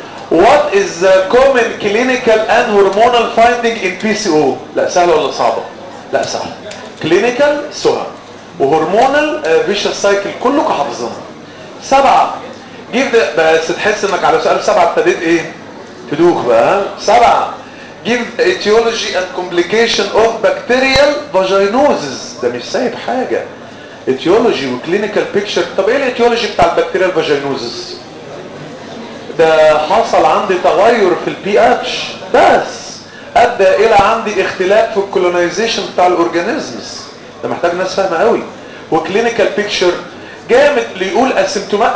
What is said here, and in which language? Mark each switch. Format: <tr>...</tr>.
<en>What is the common clinical and hormonal finding in PCO?</en> <ar>لا سهل ولا صعبة؟ لا سهل. Clinical سهل. وهرمونال vicious cycle كلكم حافظينها. سبعة.</ar> <en>Give the</en> <ar>بس تحس انك على سؤال سبعة ابتديت ايه؟ تدوخ بقى. سبعة.</ar> <en>Give the etiology and complication of bacterial vaginosis.</en> <ar>ده مش سايب حاجة. Etiology و clinical picture. طب ايه الـ etiology بتاع الـ bacterial vaginosis؟ ده حصل عندي تغير في البي اتش بس ادى الى عندي اختلاف في الكولونيزيشن بتاع الاورجانيزمز. ده محتاج ناس فاهمه قوي. وكلينيكال بيكتشر جامد ليقول اسيمتومات.</ar>